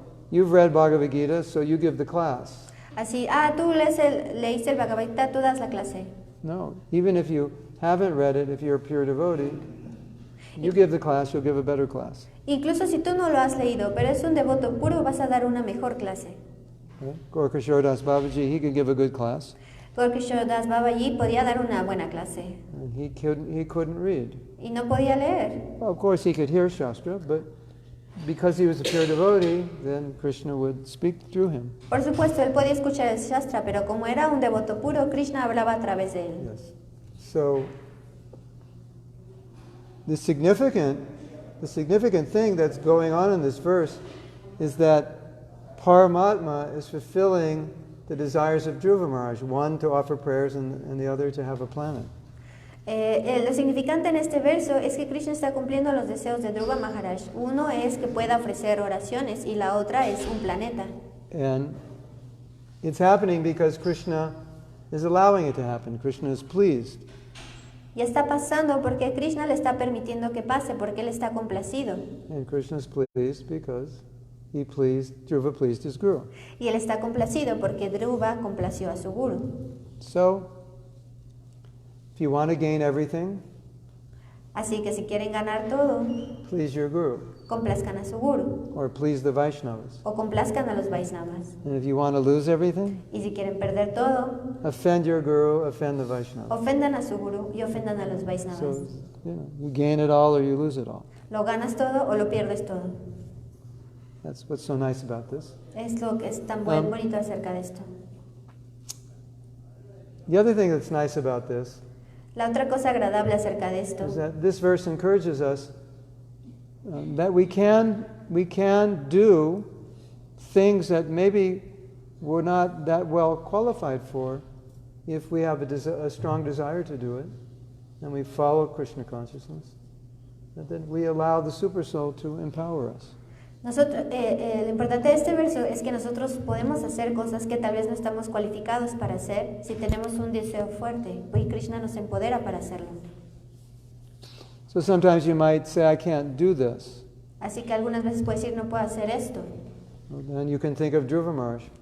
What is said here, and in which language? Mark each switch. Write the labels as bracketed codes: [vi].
[en] You've read Bhagavad Gita, so you give the class. [es] Así, tú leíste el Bhagavad Gita, tú das la clase. [en] No, even if you haven't read it, if you're a pure devotee, you give the class, you'll give a better class. [es] Incluso si tú no lo has leído, pero es un devoto puro, vas a dar una mejor clase. [en] Gaura Das Babaji, he could give a good class. [es] Gaura Das Babaji podía dar una buena clase. [en] And he couldn't read. [es] y no podía leer. [en] Well, of course he could hear Shastra, but because he was a pure devotee, then Krishna would speak through him. [es] Por supuesto, él podía escuchar el Shastra, pero como era un devoto puro, Krishna hablaba a través de él. [en] Yes. So the significant thing that's going on in this verse is that Paramatma is fulfilling the desires of Dhruva Mahārāja, one to offer prayers and the other to have a planet. [es] Lo significante en este verso es que Krishna está cumpliendo los deseos de Dhruva Mahārāja. Uno es que pueda ofrecer oraciones y la otra es un planeta. [en] And it's happening because Krishna is allowing it to happen. Krishna is pleased. [es] Y está pasando porque Krishna le está permitiendo que pase, porque él está complacido. [en] And Krishna is pleased because Dhruva pleased his guru. [es] Y él está complacido porque Dhruva complació a su guru. [en] So, if you want to gain everything, [es] Así que si quieren ganar todo, [en] please your guru, [es] complazcan a su guru [en] or please the Vaishnavas. [es] o complazcan a los Vaisnavas. [en] And if you want to lose everything, [es] Y si quieren perder todo, [en] offend your guru, offend the Vaishnavas. [es] ofendan a su guru y ofendan a los Vaisnavas. [en] So, you gain it all or you lose it all. [es] Lo ganas todo o lo pierdes todo. [en] That's what's so nice about this. [es] Es lo que es tan bonito acerca de esto. [en] The other thing that's nice about this [es] La otra cosa agradable acerca de esto [en] is that this verse encourages us that we can do things that maybe we're not that well qualified for if we have a strong desire to do it, and we follow Krishna consciousness, and then we allow the super soul to empower us. [es] Nosotros, lo importante de este verso es que nosotros podemos hacer cosas que tal vez no estamos cualificados para hacer si tenemos un deseo fuerte, y Krishna nos empodera para hacerlo. [en] So sometimes you might say, I can't do this. [es] Así que algunas veces puedes decir, no puedo hacer esto. [en] Well, then you can think of Dhruva Mahārāja.